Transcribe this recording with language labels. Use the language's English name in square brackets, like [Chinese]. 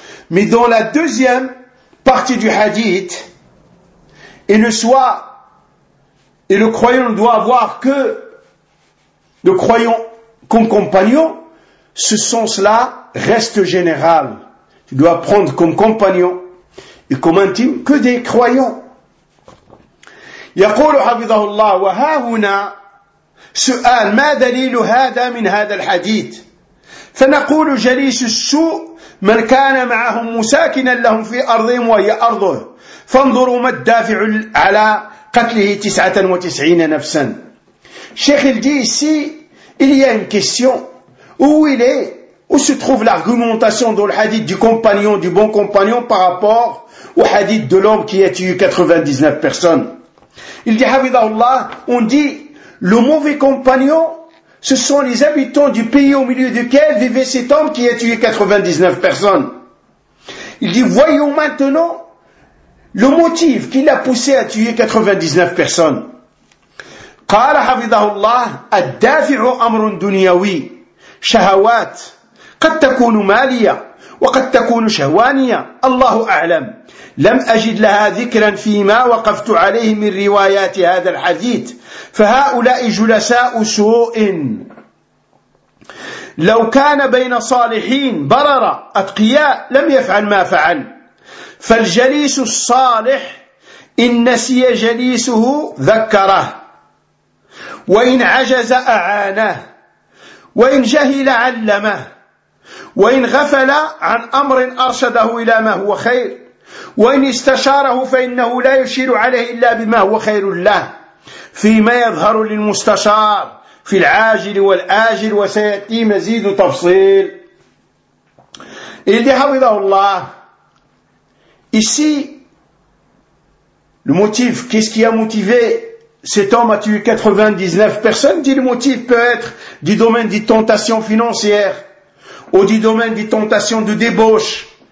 [French] Mais dans la deuxième partie du hadith, le croyant comme compagnon, ce sens-là reste général. Tu dois prendre comme compagnon et comme intime que des croyants. [Arabic] يقول حفظه الله وها هنا سؤال ما دليل هذا من هذا الحديث فنقول جليس السوء من كان معهم مساكنا لهم في أرضهم وهي أرضه فانظروا ما الدافع على قتله 99 نفسا. شيخ الجي سي [French] il y a une question où se trouve l'argumentation dans le hadith du compagnon, du bon compagnon par rapport au hadith de l'homme qui a tué 99 personnes. Il dit, Havidahullah, on dit, le mauvais compagnon, ce sont les habitants du pays au milieu duquel vivait cet homme qui a tué 99 personnes. Il dit, voyons maintenant le motif qui l'a poussé à tuer 99 personnes. [Arabic] Qala Havidahullah, addafi'u amrun dunyawi, shahawat, قد تكون مالية وقد تكون شهوانية الله أعلم لم أجد لها ذكرا فيما وقفت عليه من روايات هذا الحديث فهؤلاء جلساء سوء لو كان بين صالحين بررة أتقياء لم يفعل ما فعل فالجليس الصالح إن نسي جليسه ذكره وإن عجز أعانه وإن جهل علمه وإن غفل عن أمر أرشده إلى ما هو خير وإن استشاره فإنه لا يشير عليه إلا بما هو خير له فيما يظهر للمستشار في العاجل والآجل وسيأتي مزيد تفصيل. إذ حفظه الله [French] ici le motif, qu'est-ce qui a motivé cet homme a tué 99 personnes? Dit le motif peut être du domaine des tentations financières ou du domaine des tentations de débauche.